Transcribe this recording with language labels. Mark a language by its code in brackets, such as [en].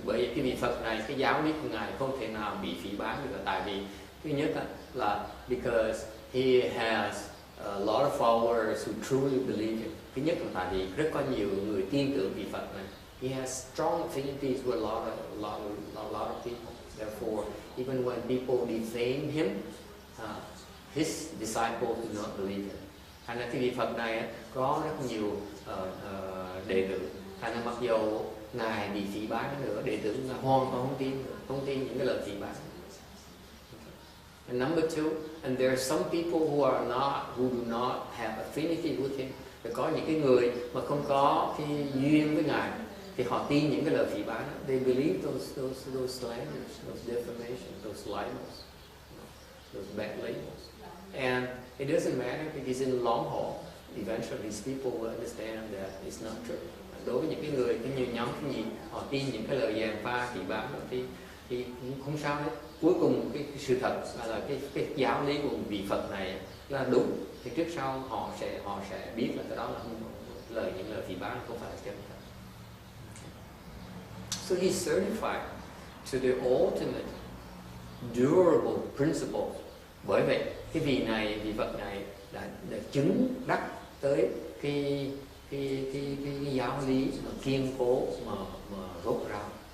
[vi] Bởi vì cái vị Phật này, cái giáo lý của ngài không thể nào bị phỉ báng được. Tại vì thứ nhất là [en] because he has a lot of followers who truly believe it. [vi] Thứ nhất là tại vì rất có nhiều người tin tưởng vị Phật này. [en] He has strong affinities with a lot of people. Therefore, even when people defame him, his disciples do not believe him. [vi] Thành ra cái vị Phật này có rất nhiều đệ tử. Thành ra mặc dù ngài bị phỉ báng nữa, đệ tử là hoàn toàn không tin những cái lời phỉ báng. [en] And number two, and there are some people who do not have affinity with him. [vi] Và có những cái người mà không có cái duyên với ngài thì họ tin những cái lời phỉ báng. [en] They believe those slanders, those defamations, those libels, those bad labels. And it doesn't matter because in the long haul, eventually these people will understand that it's not true. [vi] Đối với những cái người, cái nhiều nhóm cái gì họ tin những cái lời gièm pha phỉ báng đó thì không sao hết. Cuối cùng cái sự thật là cái giáo lý của vị Phật này là đúng, thì trước sau họ sẽ biết là cái đó là những lời phỉ báng không phải là chân thật. [en] So he's certified to the ultimate durable principle. [vi] Bởi vậy cái vị Phật này đã chứng đắc tới cái giáo lý mà kiên cố mà gốc rau.